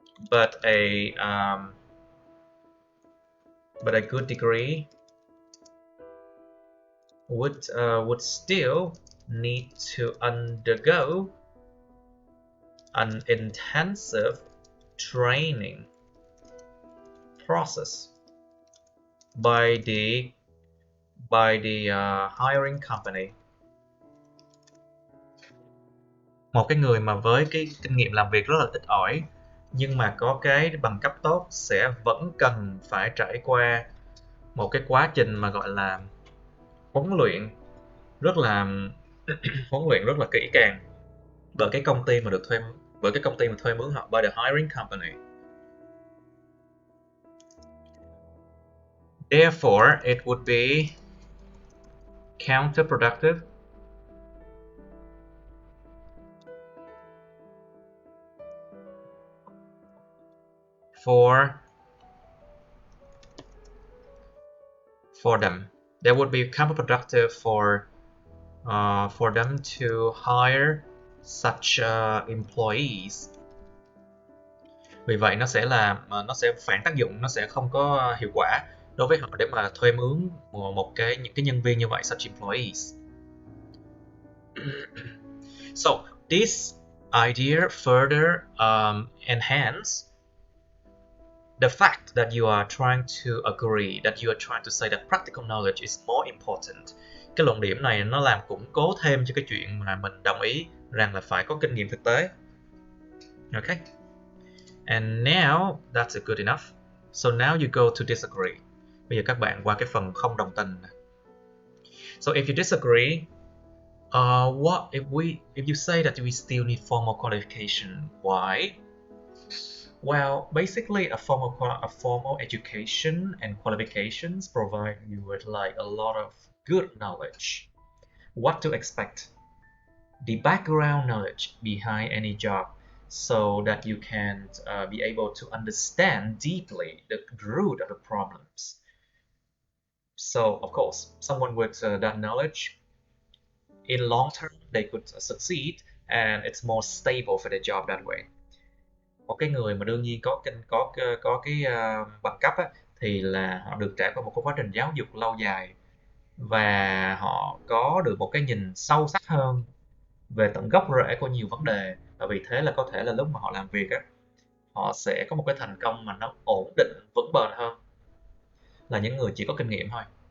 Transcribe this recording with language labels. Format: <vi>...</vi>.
<en>but a good degree would still need to undergo an intensive training process by the hiring company.</en> <vi>Một cái người mà với cái kinh nghiệm làm việc rất là ít ỏi nhưng mà có cái bằng cấp tốt sẽ vẫn cần phải trải qua một cái quá trình mà gọi là huấn luyện rất là huấn luyện rất là kỹ càng bởi cái công ty mà thuê mướn họ,</vi> <en>by the hiring company. Therefore, it would be counterproductive for them. That would be counterproductive for them to hire such employees.</en> <vi>Vì vậy nó sẽ phản tác dụng, nó sẽ không có hiệu quả đối với họ để mà thuê mướn những cái nhân viên như vậy,</vi> <en>such employees. So this idea further enhance the fact that you are trying to agree, that you are trying to say that practical knowledge is more important.</en> <vi>Cái luận điểm này nó làm củng cố thêm cho cái chuyện mà mình đồng ý rằng là phải có kinh nghiệm thực tế.</vi> <en>Okay. And now that's good enough. So now you go to disagree.</en> <vi>Bây giờ các bạn qua cái phần không đồng tình.</vi> <en>So if you disagree, what if you say that we still need formal qualification? Why? Well, basically a formal education and qualifications provide you with like a lot of good knowledge. What to expect? The background knowledge behind any job, so that you can be able to understand deeply the root of the problems. So, of course, someone with that knowledge, in long term, they could succeed, and it's more stable for the job that way.</en> <vi>Một cái người mà đương nhiên có cái bằng cấp á, thì là họ được trải qua một cái quá trình giáo dục lâu dài và họ có được một cái nhìn sâu sắc hơn về tận gốc rễ của nhiều vấn đề, và vì thế là có thể là lúc mà họ làm việc á, họ sẽ có một cái thành công mà nó ổn định, vững bền hơn là những người chỉ có kinh nghiệm thôi.</vi>